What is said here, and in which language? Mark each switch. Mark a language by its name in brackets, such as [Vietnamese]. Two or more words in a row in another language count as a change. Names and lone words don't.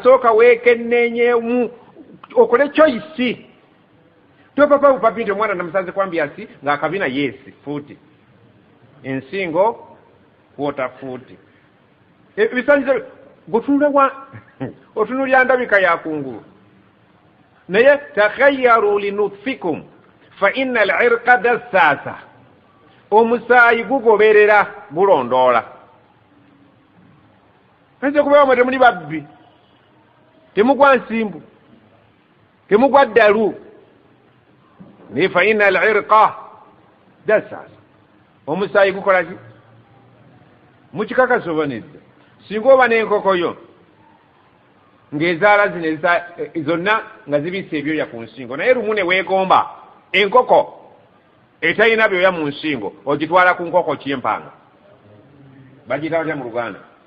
[Ganda] sooka weekenneenyemu okole choice topapa bupapi nti omwana namusanze kwambiasi ng'akabina yesi fuuti ensingo kwota fuuti ebisanyizo gutunula otunulya ndabika ya kungulu naye [Arabic] تخيروا لنطفكم فإن العرق دساس [Ganda] omusaayi gugoberera gulondoola nze kubeera mwe temuli babbi temugwa nsimbu temugwa ddalu naye [Arabic] فإن العرق دساس [Ganda] omusaayi gukola ki mukikakasa oba nedda singa oba n'enkoko yo ng'ezaala zino zonna nga zibisse ebyoya ku nsingo naye lumu ne weegomba enkoko etalina byoya mu nsingo ogitwala ku nkoko kyempanga bagiyita batya mu Luganda